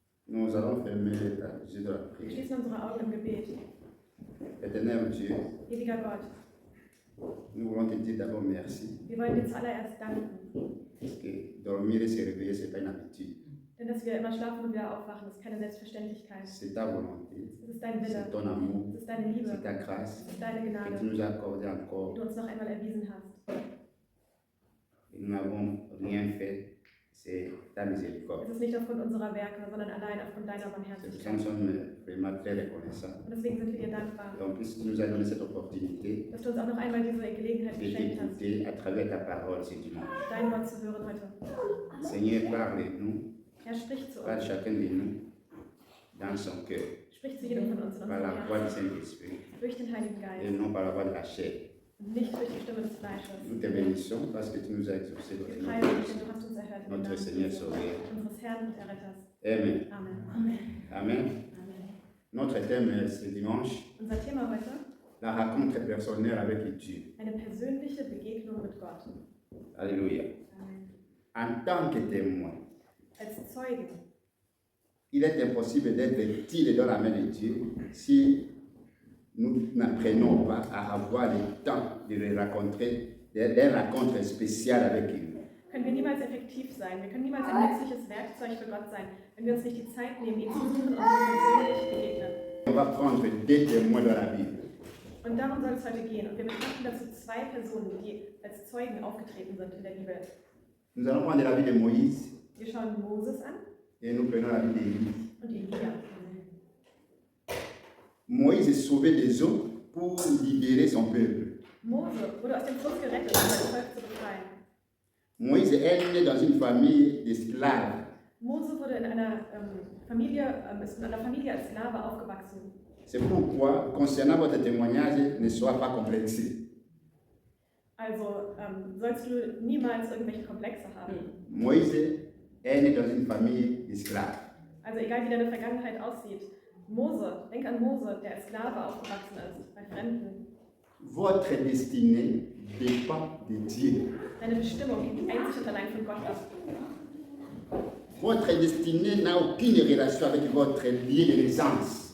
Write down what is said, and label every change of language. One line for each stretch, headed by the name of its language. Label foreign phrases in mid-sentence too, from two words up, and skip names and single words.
French: Nous allons fermer les yeux de la
German: Wir
French: prière.
German: schließen unsere Augen im Gebet.
French: Éternel Dieu,
German: Ewiger Gott,
French: nous voulons te dire d'abord merci.
German: wir wollen dir zuallererst danken.
French: Parce que dormir et se réveiller, ce n'est pas une habitude.
German: Denn dass wir immer schlafen und wieder aufwachen, ist keine Selbstverständlichkeit.
French: C'est ta volonté,
German: Es ist dein Wille,
French: c'est ton amour,
German: es ist deine Liebe,
French: c'est ta grâce
German: es ist deine
French: que tu
German: Gnade,
French: nous as accordé
German: die
French: encore.
German: du uns noch einmal erwiesen hast.
French: Et nous n'avons rien fait, c'est ta miséricorde.
German: Es ist nicht aufgrund unserer Werke, sondern allein aufgrund deiner
French: C'est pour ça que nous
German: Barmherzigkeit.
French: sommes vraiment très reconnaissants.
German: Und deswegen sind wir dir dankbar,
French: Donc, puisque tu nous as donné cette opportunité
German: dass du uns auch noch einmal diese Gelegenheit
French: de
German: geschenkt hast,
French: t'écouter à travers ta parole ce dimanche.
German: dein Wort zu hören heute.
French: Seigneur, parle-nous,
German: Er spricht zu
French: parle
German: uns,
French: chacun de nous dans son cœur,
German: spricht zu jedem von uns in
French: par
German: unserem
French: la voix du
German: Herzen,
French: Saint-Esprit
German: durch den Heiligen
French: et
German: Geist
French: non par la voix de la chair.
German: und nicht durch die Stimme des Fleisches.
French: Nous te bénissons parce que tu nous as exaucés dans
German: Wir
French: le nom
German: preisen dich, denn du hast uns erhört im
French: Notre
German: Namen
French: Seigneur
German: Jesu,
French: Sauveur.
German: unseres Herrn und Erretters. Amen. Amen. Amen.
French: Notre thème ce dimanche,
German: Unser Thema heute,
French: la rencontre personnelle avec Dieu.
German: eine persönliche Begegnung mit Gott.
French: Alléluia.
German: Amen.
French: En tant que témoin,
German: Als Zeugen.
French: il est impossible d'être tiré dans la main de Dieu si nous n'apprenons pas à avoir le temps de les rencontrer, des rencontres spéciales avec lui.
German: Können wir niemals effektiv sein. Wir können niemals ein nützliches Werkzeug für Gott sein, wenn wir uns nicht die Zeit nehmen, ihn zu suchen und ihm persönlich begegnen.
French: On va prendre deux témoins dans la Bible.
German: Und darum soll es heute gehen. Und wir betrachten dazu zwei Personen, die als Zeugen aufgetreten sind in der Bibel.
French: Nous allons prendre la vie de Moïse
German: Wir schauen Moses an
French: et nous prenons la vie d'Élie.
German: und Elia.
French: Moïse est sauvé des eaux pour libérer son peuple.
German: Mose wurde aus dem Fluss gerettet, um sein Volk zu befreien.
French: Moïse est né dans une famille d'esclaves.
German: Mose wurde in einer ist in einer Familie als Sklave aufgewachsen.
French: C'est pourquoi, concernant votre témoignage, ne sois pas complexé.
German: Also sollst du niemals irgendwelche Komplexe haben.
French: Moïse est né dans une famille d'esclaves.
German: Also egal wie deine Vergangenheit aussieht. Mose, denk an Mose, der als Sklave aufgewachsen ist, bei Fremden.
French: Votre destinée dépend de Dieu.
German: Deine Bestimmung hängt einzig und allein von Gott ab.
French: Votre destinée n'a aucune relation avec votre lieu de naissance.